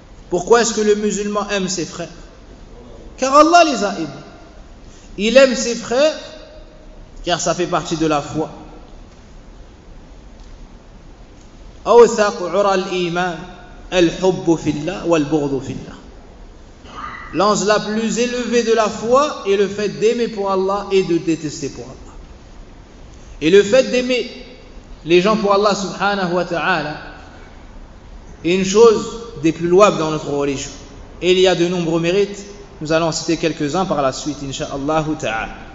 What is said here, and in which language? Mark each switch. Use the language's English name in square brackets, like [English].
[French] Pourquoi est-ce que le musulman aime ses frères? Car Allah les a aimés. Il aime ses frères car ça fait partie de la foi. [Arabic] أوثق عرى الإيمان الحب في الله والبغض في الله. [French] L'ange la plus élevée de la foi est le fait d'aimer pour Allah et de détester pour Allah. Et le fait d'aimer les gens pour Allah subhanahu wa ta'ala est une chose des plus louables dans notre religion. Et il y a de nombreux mérites. Nous allons en citer quelques-uns par la suite, inshallah ta'ala.